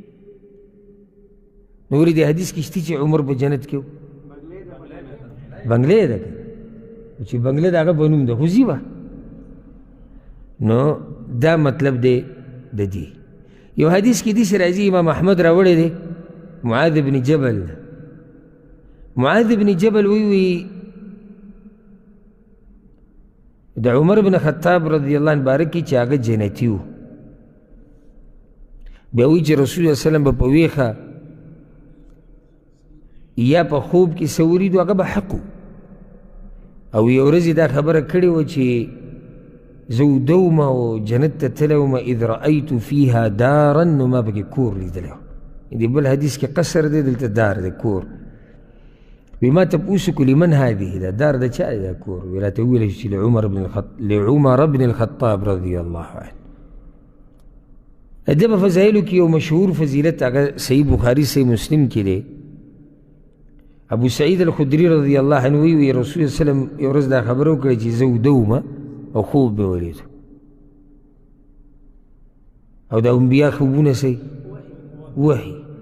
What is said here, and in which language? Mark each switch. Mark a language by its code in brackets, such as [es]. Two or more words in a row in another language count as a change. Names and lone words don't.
[ps] نو ولې د حدیث کې شته چې عمر په جنت کې و؟ بنګلې ده چې بنګلې د هغه په نوم ده خو ځي به. نو دا مطلب دی د دې. یو حدیث کې داسې راځي امام احمد راوړی دی معاذ بن جبل. معاذ بن جبل وی د عمر بن خطاب [ar] رضی الله عنه [ps] باره کې چې هغه جنتي و. بیا وی چې رسول الله وسلم به په ویښه یا په خوب کې څه ولیدو هغه به حق و. او یو ورځ دا خبره کړې وه چې زه وده وم او جنت ته تللی وم [ar] اذ رأیت فیها دارا، [ps] نو ما پکې کور لیدلی و. د بل حدیث کې قصر دی، دلته دار دی، کور. وی ما تپوس وکړو [ar] لمن هذه، [ps] دا دار د چا دی دا کور؟ وی راته وویل چې [ar] لعمر بن الخطاب رضی الله عنه. [ps] د دې په فضایلو کې یو مشهور فضیلت هغه صحیح بخاري صحیح مسلم کې دی. ابو سعید الخدری [ar] رضی الله عنه [ps] وی رسول الله وسلم یو ورځ دا خبره وکړه چې زه وده وم او خوب مې ولید. او د انبیا خوبونه څه وحي.